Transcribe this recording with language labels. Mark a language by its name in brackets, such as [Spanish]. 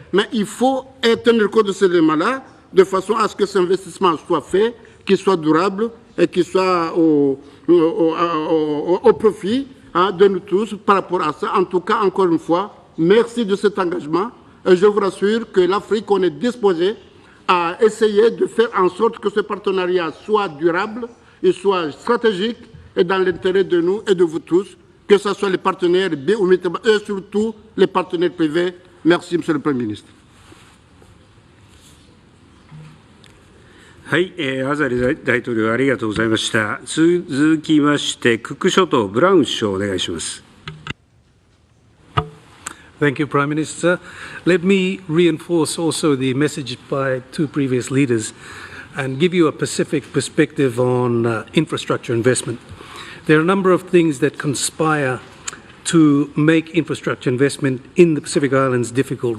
[French] Mais il faut tenir compte de ces éléments-là, de façon à ce que cet investissement soit fait, qu'il soit durable et qu'il soit au profit de nous tous par rapport à ça. En tout cas, encore une fois, merci de cet engagement. Et je vous rassure que l'Afrique, on est disposé à essayer de faire en sorte que ce partenariat soit durable et soit stratégique et dans l'intérêt de nous et de vous tous, que ce soit les partenaires et surtout les partenaires privés. Merci, Monsieur le Premier ministre. [Japanese] はい、アザリ大統領ありがとうございました。続きまして、クック諸島ブラウン首相お願いします。 [English] Thank you, Prime Minister. Let me reinforce also the message by two previous leaders and give you a Pacific perspective on infrastructure investment. There are a number of things that conspire to make infrastructure investment in the Pacific Islands difficult.